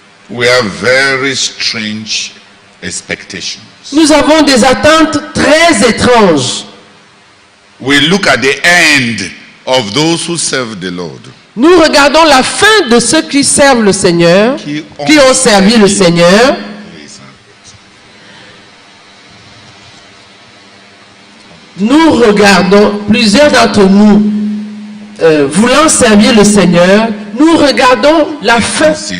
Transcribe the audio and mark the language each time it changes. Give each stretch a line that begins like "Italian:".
English: We have very strange expectations.
French: nous avons des attentes très étranges.
English: We look at the end of those who serve the Lord.
French: Nous regardons la fin de ceux qui servent le Seigneur, qui ont servi le Seigneur. Nous regardons, plusieurs d'entre nous, voulant servir le Seigneur, nous regardons la fin.